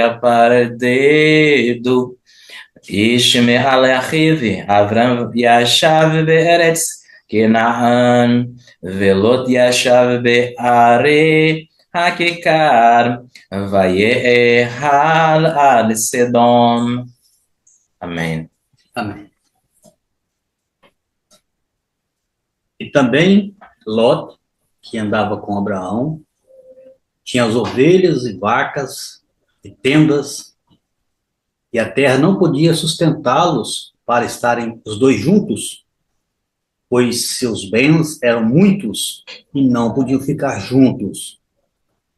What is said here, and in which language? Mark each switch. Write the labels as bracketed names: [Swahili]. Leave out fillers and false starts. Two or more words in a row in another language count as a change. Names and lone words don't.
[Hebrew] ויפרדדו איש מעל אחיו, אברהם ישב בארץ כנען ולוט ישב בערי הכיכר ויהל עד סדום. [Portuguese] Amém. Amém. E também Lot, que andava com Abraão, tinha as ovelhas e vacas e tendas, e a terra não podia sustentá-los para estarem os dois juntos, pois seus bens eram muitos e não podiam ficar juntos.